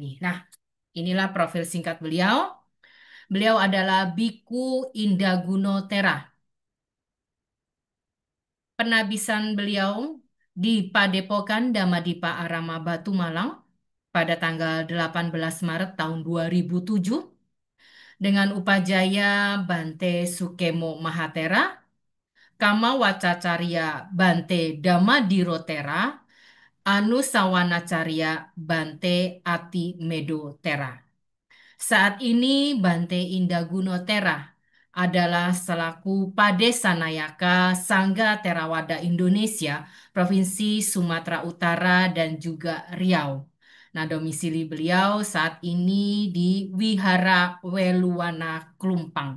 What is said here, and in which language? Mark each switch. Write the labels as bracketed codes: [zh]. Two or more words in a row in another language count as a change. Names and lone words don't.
[id] Nah, inilah profil singkat beliau. Beliau adalah Biku Indaguno Tera. Penabisan beliau di Padepokan Damadipa Arama Batu Malang pada tanggal 18 Maret tahun 2007 dengan upajaya Bante Sukemo Mahatera, Kama Wacacarya Bante Damadirotera, Anusawanacharya Bante Ati Medo Tera. Saat ini Bante Indaguno Tera adalah selaku Padesanayaka Sangga Theravada Indonesia, Provinsi Sumatera Utara dan juga Riau. Nah, domisili beliau saat ini di Wihara Weluwana, Klumpang.